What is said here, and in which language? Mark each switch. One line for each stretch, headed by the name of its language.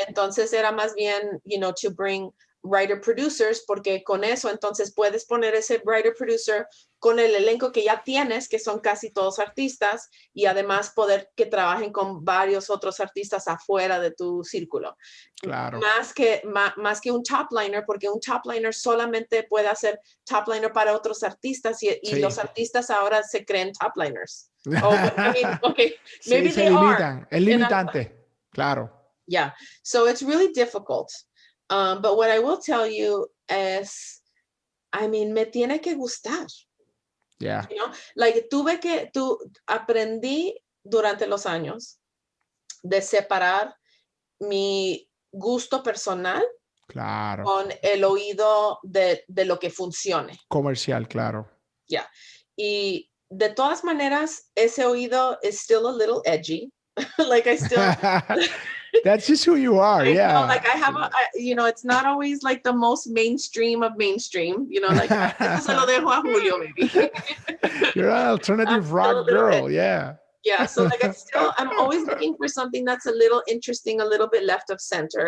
Spanish: Entonces era más bien,
English: to bring writer producers,
Spanish: porque con eso entonces puedes poner ese writer producer con el elenco que ya tienes, que son casi todos artistas, y además poder que trabajen con varios otros artistas afuera de tu círculo. Claro. Más que un top liner, porque un top liner solamente puede hacer top liner para otros artistas, y Sí. los artistas ahora se creen top liners. Okay, Sí,
English: maybe
Spanish: se
English: they
Spanish: limitan.
English: are.
Spanish: Es limitante. Claro.
English: Yeah, so it's really difficult. But what I will tell you is, I mean,
Spanish: me tiene que gustar.
English: Yeah. You know, like
Spanish: aprendí durante los años de separar mi gusto personal, Claro. con el oído de lo que funcione. Comercial, claro.
English: Yeah.
Spanish: Y de todas maneras, ese oído
English: is still a little edgy. Like I still... That's just who you are. Yeah. Know, like I have you know, it's not always like the most mainstream of mainstream, you know, like
Spanish: eso se lo dejo a Julio,
English: maybe. You're an alternative rock girl. Yeah. Yeah. So like I'm always looking for something that's a little interesting, a little bit left of center.